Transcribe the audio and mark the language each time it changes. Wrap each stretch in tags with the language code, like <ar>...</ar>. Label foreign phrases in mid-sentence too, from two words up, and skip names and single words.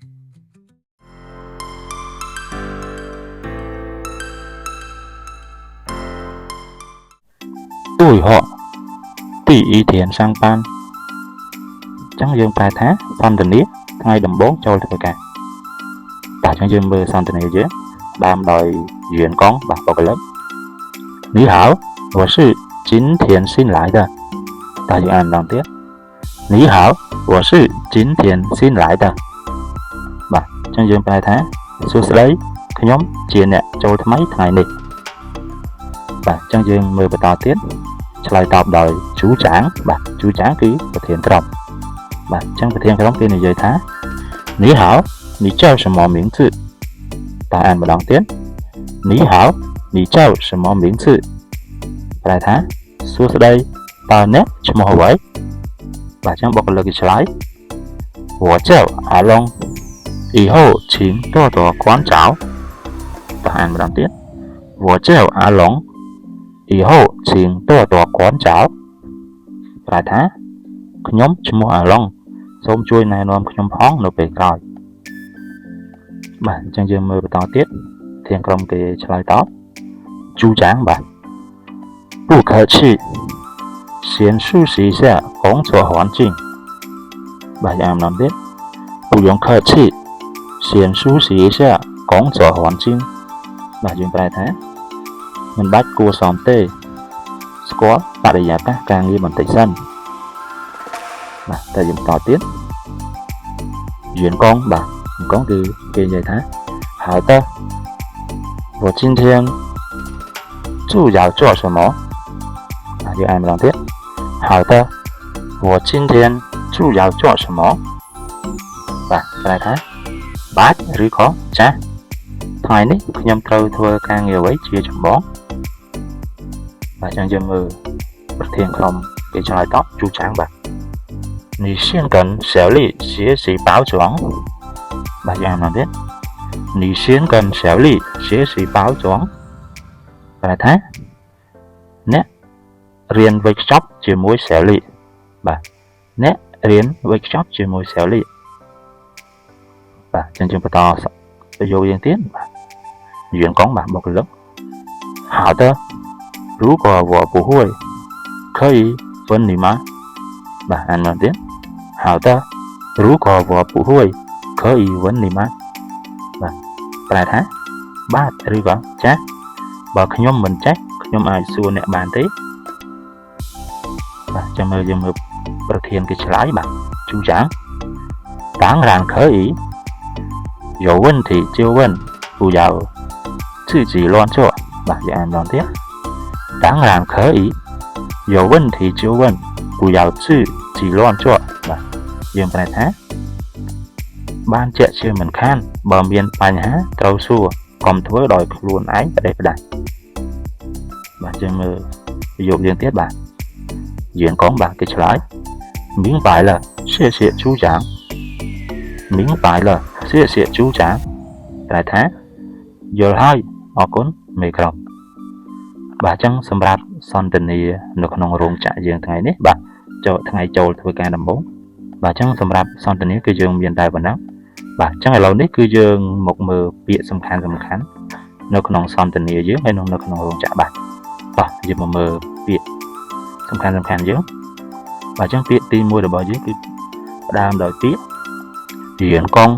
<km>ទូយហកទីអ៊ីធៀនសាំងប៉ានចឹងយើងប្រែថាសន្ទនាថ្ងៃដំបូងចូលធ្វើការបាទអញ្ចឹងយើងមើលសន្ទនាយើងដើមដោយយឿនកង បាទបុគ្គលិក</km> <zh>你好我是今天新来的</zh> <km>បាទយើងអានម្ដងទៀត</km> <zh>你好我是今天新来的</zh> <km>បាទអញ្ចឹងយើងប្រែថាសួស្តីខ្ញុំជាអ្នកចូលថ្មីថ្ងៃនេះបាទអញ្ចឹងយើងមើលបន្តទៀតឆ្លើយតបដោយជូចាងបាទជូចាងគឺប្រធានក្រុមបាទអញ្ចឹងប្រធានក្រុមគេនិយាយថា</km> <zh>你好你叫什么名字</zh> <km>តើ អានម្ដងទៀត</km> <zh>你好你叫什么名字</zh> <km>ប្រែថាសួស្តីតើអ្នកឈ្មោះអ្វីបាទអញ្ចឹងបុគ្គលិកគេឆ្លើយ</km> <zh>我叫阿龙以后请多多关照</zh> <km>តើអានម្ដងទៀត</km> <zh>我叫阿龙以后请多多关照</zh> <km>ប្រែថាខ្ញុំឈ្មោះអាឡុងសូមជួយណែ នាំខ្ញុំផងនៅពេលក្រោយបាទអញ្ចឹងយើងមើលបន្តទៀតធានក្រុមគេឆ្លើយតបជូចាងបាទ</km> <zh>不客气先熟悉一下工作环境</zh> <km>បាទយ៉ាងម្ដងទៀត</km> <zh>不用客气先熟悉一下工作环境</zh> <km>បាទយើងប្រែថាមិនបាច់គួរសមទេស្គាល់បរិយាកាសការងារបន្តិចសិនបាទតែយើងបន្តទៀត员工បាទ员工 គឺគេនិយាយថា</km> <zh>好的我今天主要做什么</zh> <km>បាទយើងអានម្ដងទៀត</km> <zh>好的我今天主要做什么</zh> <km>បាទប្រែថាបាទឬក៏ចាស់ថ្ងៃនេះខ្ញុំត្រូវធ្វើការ ងារអ្វីជាចម្បងបាទអញ្ចឹងយើងមើលប្រធានក្រុមគេឆ្លើយតបជូចាងបាទ</km> <zh>你先跟小丽学习包装</zh> <km>បាទយ៉ាងណាទៀត</km> <zh>你先跟小丽学习包装</zh> <km>ប្រែថាអ្នករៀន workshop ជាមួយ小丽បាទអ្នករៀន workshop ជាមួយ小丽 បាទអញ្ចឹងយើងបន្តប្រយោគយើងទៀតបាទ员工បាទបុគ្គលិក</km> <zh>好的如果我不会可以问你吗</zh> <km>បាទអានមកទៀត</km> <zh>好的如果我不会可以问你吗</zh> <km>បាទប្រែថាបាទឬក៏ចាស់បើខ្ញុំមិនចេះខ្ញុំអាចសួរអ្នកបានទេ បាទចាំមើលយើងមើលប្រធានគេឆ្លើយបាទជូចាង</km> <zh>当然可以有问题就问不要自己乱做</zh> <km>បាទយើងអានម្ដងទៀត</km> <zh>当然可以有问题就问不要自己乱做</zh> <km>បាទយើងប្រែថាបានជាក់ជាមិនខានបើមាន បញ្ហាត្រូវសួរកុំធ្វើដោយខ្លួនឯងផ្ដេសផ្ដាស់បាទយើងមើលប្រយោគយើងទៀតបាទ员工បាទគេឆ្លើយ</km> <zh>明白了谢谢组长明白了谢谢组长</zh> <km>ប្រែថាយល់ហើយអរគុណមេក្រុមបាទអញ្ចឹងសម្រាប់ សន្ទនានៅក្នុងរោងចក្រយើងថ្ងៃនេះបាទថ្ងៃចូលធ្វើការដំបូងបាទអញ្ចឹងសម្រាប់សន្ទនាគឺយើងមានតែប៉ុណ្ណឹងបាទអញ្ចឹងឥឡូវនេះគឺយើងមកមើលពាក្យសំខាន់នៅក្នុងសន្ទនាយើងហើយនៅក្នុងរោងចក្របាទតោះយើងមកមើលពាក្យសំខាន់យើងបាទអញ្ចឹងពាក្យទី1របស់យើងគឺផ្ដើមដោយពាក្យ员工</km>